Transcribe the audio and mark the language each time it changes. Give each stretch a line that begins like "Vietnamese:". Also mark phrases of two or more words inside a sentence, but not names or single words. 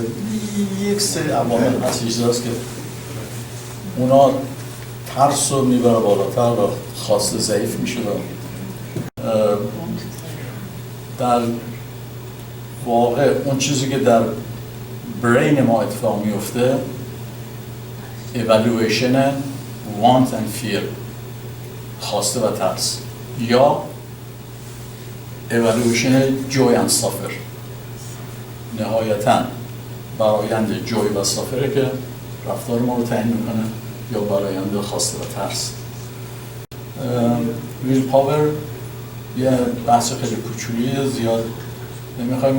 Persian: یک سری عوامل هست چیزاست که اونا ترس رو میبره بالاتر و خواسته ضعیف میشه. در واقع اون چیزی که در برین ما اتفاق میفته
English: evaluation want and fear،
Persian: خواسته و ترس، یا
English: evaluation joy and suffer.
Persian: نهایتاً برآیند جوی و سافره که رفتار ما رو تعیین میکنه، یا برآیند خواسته و ترس. ویل پاور یه بحث خیلی کوچولیه، زیاد نمیخوایم.